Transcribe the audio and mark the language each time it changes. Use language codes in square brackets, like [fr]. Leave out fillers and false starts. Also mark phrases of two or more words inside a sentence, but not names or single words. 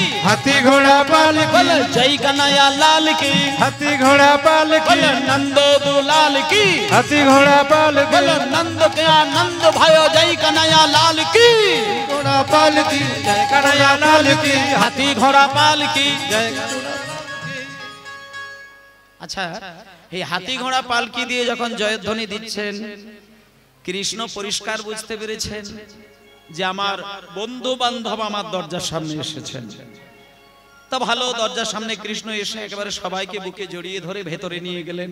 [hi] हाथी घोड़ा पाल की, बोलो जय कन्हैया लाल की। हाथी घोड़ा पाल की, बोलो नंद दुलाल की। हाथी घोड़ा पाल की, बोलो नंद के आनंद भयो जय कन्हैया लाल की। घोड़ा पाल की, जय कन्हैया लाल की। हाथी घोड़ा पाल की। [bn] আচ্ছা এই হাতি ঘোড়া পালকি দিয়ে যখন জয়ধ্বনি দিচ্ছেন, কৃষ্ণ পরিষ্কার বুঝতে পেরেছেন যে আমার বন্ধু বান্ধব আমার দরজার সামনে এসেছেন। তা ভালো, দরজার সামনে কৃষ্ণ এসে একেবারে সবাইকে বুকে জড়িয়ে ধরে ভেতরে নিয়ে গেলেন।